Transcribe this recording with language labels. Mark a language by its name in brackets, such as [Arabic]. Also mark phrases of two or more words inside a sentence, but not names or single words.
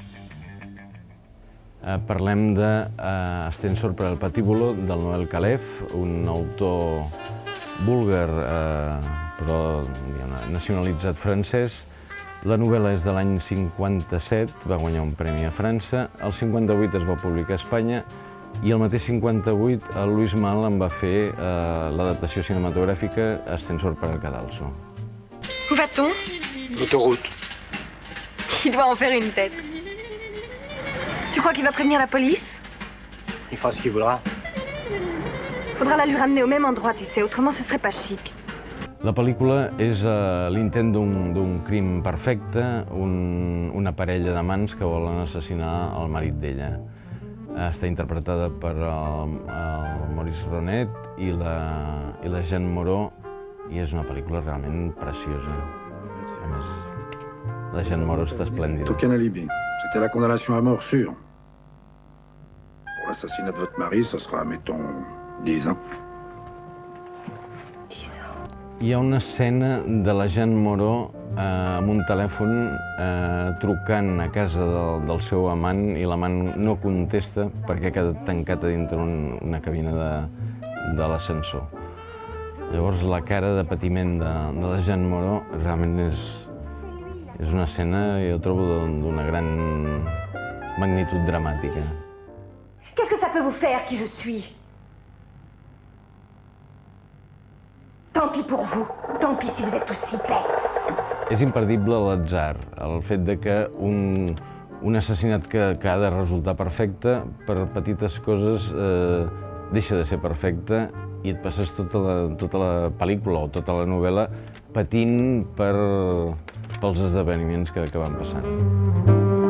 [Catalan] Parlem d'Ascensor para el Patíbulo, del Noël Calef, un autor búlgar, però nacionalitzat francès. La novel·la és de l'any 57, va guanyar un premi a França, el 58 es va publicar a Espanya i el mateix 58 el Lluís Mall en va fer l'adaptació cinematogràfica Ascensor para el Cadalso. [French] Où va-t-on? L'autoroute. Il doit en faire une tête. Tu crois qu'il va prévenir la police? Il fera ce qu'il voudra. Faudra la lui ramener au même endroit, tu sais, autrement ce serait pas chic. [Catalan] La pel·lícula és l'intent d'un crim perfecte, una parella d'amants que volen assassinar el marit d'ella. Està interpretada per el Maurice Ronet i la Jean Moreau, i és una pel·lícula realment preciosa. A més, la Jean Moreau està esplèndida. [French] Aucun alibi. C'était la condamnation à mort sûre. Pour l'assassinat de votre mari, ça sera, mettons, 10 ans. [Catalan] Hi ha una escena de la Jean Moreau amb un telèfon trucant a casa del seu amant i l'amant no contesta perquè ha quedat tancat a dintre una cabina de l'ascensor. Llavors la cara de patiment de la Jean Moreau realment és una escena, jo trobo, d'una gran magnitud dramàtica. [French] Qu'est-ce que ça peut vous faire, qui je suis? Tant pis pour vous, tant pis si vous êtes aussi bête. [Catalan] És imperdible l'atzar, el fet que un assassinat que ha de resultar perfecte, per petites coses deixa de ser perfecte i et passes tota la pel·lícula o tota la novel·la patint pels esdeveniments que van passant.